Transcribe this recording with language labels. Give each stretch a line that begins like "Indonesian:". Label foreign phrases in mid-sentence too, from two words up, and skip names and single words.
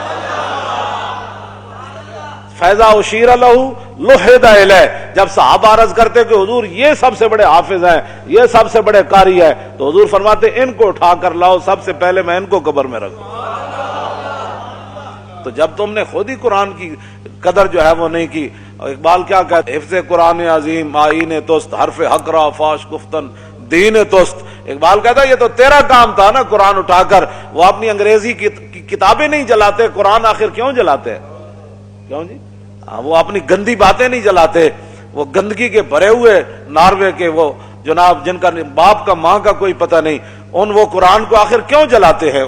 Arabic: فیضا اشیر لہ لحد الیہ،
Urdu: جب صحابہ عرض کرتے کہ حضور یہ سب سے بڑے حافظ ہیں، یہ سب سے بڑے قاری ہیں، تو حضور فرماتے ان کو اٹھا کر لاؤ، سب سے پہلے میں ان کو قبر میں رکھوں. تو جب تم نے خود ہی قرآن کی قدر جو ہے وہ نہیں کی، اقبال کیا کہتے،
Persian: حفظ قرآن عظیم آئین توست، حرف حق را فاش گفتن دین توست.
Urdu: اقبال کہتا ہے یہ تو تیرا کام تھا نا قرآن اٹھا کر. وہ اپنی انگریزی کی کتابیں نہیں جلاتے، قرآن آخر کیوں جلاتے؟ کیوں جی؟ وہ اپنی گندی باتیں نہیں جلاتے، وہ گندگی کے بھرے ہوئے ناروے کے وہ جناب جن کا باپ کا ماں کا کوئی پتہ نہیں، وہ قرآن کو آخر کیوں جلاتے ہیں؟